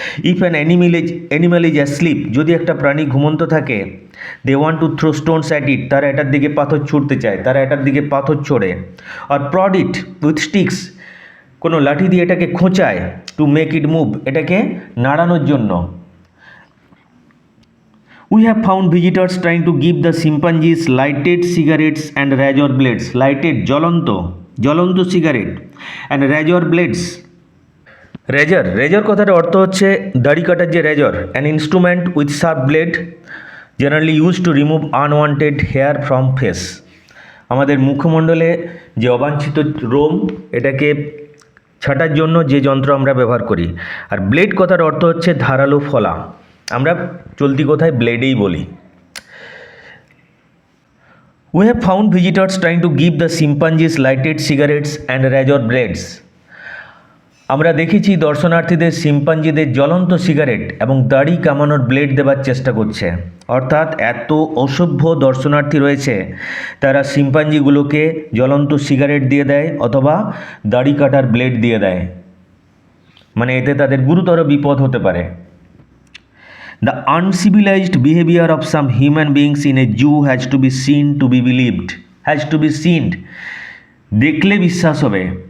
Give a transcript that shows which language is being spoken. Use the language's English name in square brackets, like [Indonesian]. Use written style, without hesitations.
[English] if an animal is asleep, [Bangla] যদি একটা প্রাণী ঘুমন্ত থাকে, [English] they want to throw stones at it, [Bangla] তারা এটার দিকে পাথর ছুঁড়তে চায়, তারা এটার দিকে পাথর ছোড়ে। আর [English] prod it with sticks, [Bangla] কোনো লাঠি দিয়ে এটাকে খোঁচায়, [English] to make it move, [Bangla] এটাকে নাড়ানোর জন্য। [English] We have found visitors trying to give the chimpanzees lighted cigarettes and razor blades. Lighted, [Bangla] জ্বলন্ত cigarette, [English] and razor blades. [Bangla] Razr কথার অর্থ হচ্ছে দাড়ি কাটার যে Razr, [English] An instrument with sharp blade generally use to remove unwanted hair from face. [Bangla] আমাদের মুখমণ্ডলে যে অবাঞ্ছিত Rome, এটাকে ছাঁটার জন্য যে যন্ত্র আমরা ব্যবহার করি। আর ব্লেড কথার অর্থ হচ্ছে ধারালো ফলা, আমরা চলতি কথায় ব্লেডেই বলি। [English] We have found visitors trying to give the chimpanzees lighted cigarettes and razor blades. [Bangla] আমরা দেখেছি দর্শনার্থীদের শিম্পাঞ্জিদের জ্বলন্ত সিগারেট এবং দাড়ি কামানোর ব্লেড দেবার চেষ্টা করছে। অর্থাৎ এত অসভ্য দর্শনার্থী রয়েছে, তারা শিম্পাঞ্জিগুলোকে জ্বলন্ত সিগারেট দিয়ে দেয় অথবা দাড়ি কাটার ব্লেড দিয়ে দেয়, মানে এতে তাদের গুরুতর বিপদ হতে পারে। [English] The uncivilized behavior of some human beings in a zoo has to be seen to be believed. Has to be seen, [Bangla] দেখলে বিশ্বাস হবে।